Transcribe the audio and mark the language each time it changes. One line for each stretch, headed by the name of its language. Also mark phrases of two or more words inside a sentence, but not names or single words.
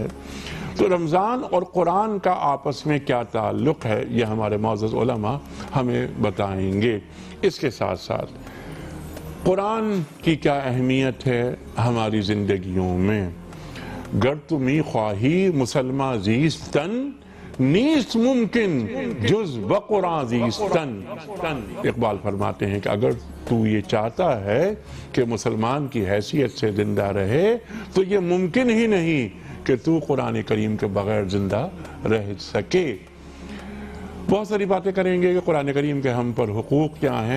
Urdu: تو رمضان اور قرآن کا آپس میں کیا تعلق ہے، یہ ہمارے معزز علماء ہمیں بتائیں گے۔ اس کے ساتھ ساتھ قرآن کی کیا اہمیت ہے ہماری زندگیوں میں۔
Persian: گر تو می خواہی مسلمہ زیستن، نیست ممکن جز بقرآن زیستن۔
Urdu: اقبال فرماتے ہیں کہ اگر تو یہ چاہتا ہے کہ مسلمان کی حیثیت سے زندہ رہے تو یہ ممکن ہی نہیں کہ تو قرآن کریم کے بغیر زندہ رہ سکے۔ بہت ساری باتیں کریں گے کہ قرآن کریم کے ہم پر حقوق کیا ہیں۔